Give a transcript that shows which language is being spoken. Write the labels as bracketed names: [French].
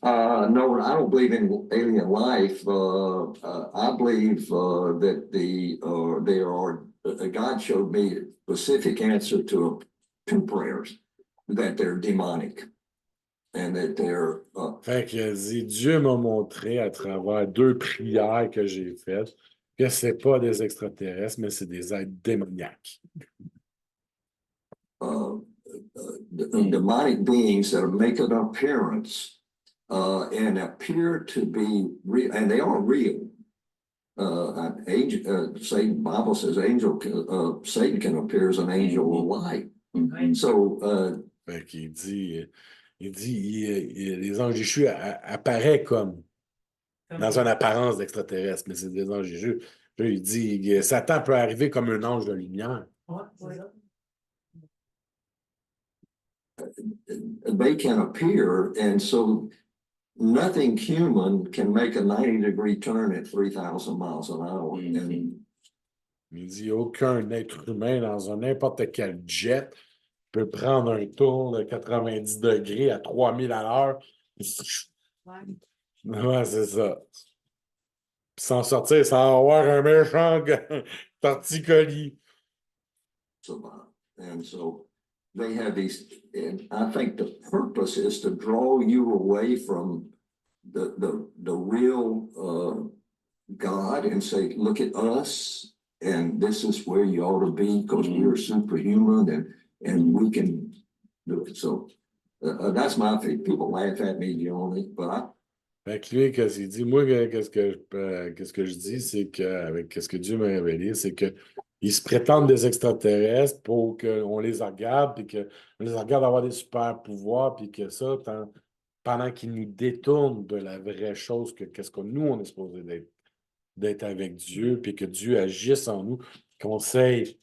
[English] No, I don't believe in alien life. I believe that there are, God showed me a specific answer to two prayers, that they're demonic. And that they're [French] Fait que dit, Dieu m'a montré à travers 2 prières que j'ai faites que c'est pas des extraterrestres, mais c'est des êtres démoniaques. [English] Demonic beings that make an appearance and appear to be real, and they are real. Satan, Bible says Satan can appear as an angel of light. Mhm. So [French] Fait qu'il dit, les anges déchus apparaissent comme dans une apparence d'extraterrestre, mais c'est des anges déchus. Puis il dit, Satan peut arriver comme un ange de lumière. Ouais, c'est ça. [English] they can appear, and so nothing human can make a 90-degree turn at 3,000 miles an hour. And [French] Il dit, aucun être humain dans n'importe quel jet peut prendre un tour de 90 degrés à 3000 à l'heure. Ouais. Ouais, c'est ça. Puis s'en sortir sans avoir un méchant torticolis. [English] and so they have these, and I think the purpose is to draw you away from the real God and say, look at us, and this is where you ought to be because we're superhuman and we can do it. So that's my thing. People laugh at me, but [French] Fait que lui, qu'est-ce qu'il dit? Moi, qu'est-ce que je dis, c'est qu'avec qu'est-ce que Dieu m'a révélé, c'est qu'ils se prétendent des extraterrestres pour qu'on les regarde, puis qu'on les regarde avoir des super pouvoirs, puis que ça, pendant qu'ils nous détournent de la vraie chose, qu'est-ce que nous, on est supposé d'être avec Dieu, puis que Dieu agisse en nous, qu'on sait.